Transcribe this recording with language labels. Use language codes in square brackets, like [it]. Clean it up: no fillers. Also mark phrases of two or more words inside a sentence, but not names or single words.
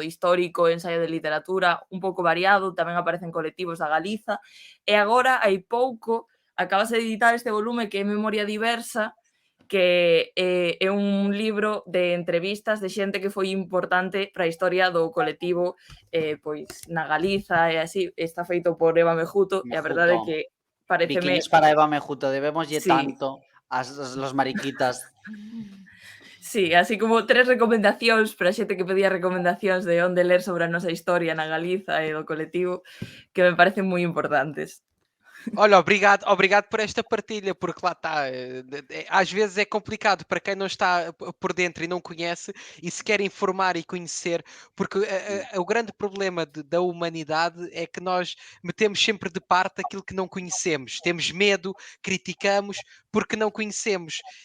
[gl] histórico, ensaio de literatura, un pouco variado, tamén aparecen colectivos da Galiza, e agora, hai pouco, acabase de editar este volume que é Memoria Diversa, que é un libro de entrevistas de xente que foi importante para a historia do colectivo pois na Galiza e así, está feito por Eva Mejuto e a verdade é Mejuto. que paréceme, Bikinis para Eva Mejuto, debémoslle sí, [es] tanto los mariquitas. [gl] sí, así como 3 recomendacións para xente que pedía recomendacións de onde ler sobre a nosa historia na Galiza e do colectivo que me parecen moi importantes. [pt] Olha, obrigado por esta partilha, porque lá está, às vezes é complicado para quem não está por dentro e não conhece e se quer informar e conhecer, porque o grande problema da humanidade é que nós metemos sempre de parte aquilo que não conhecemos, temos medo, criticamos porque não conhecemos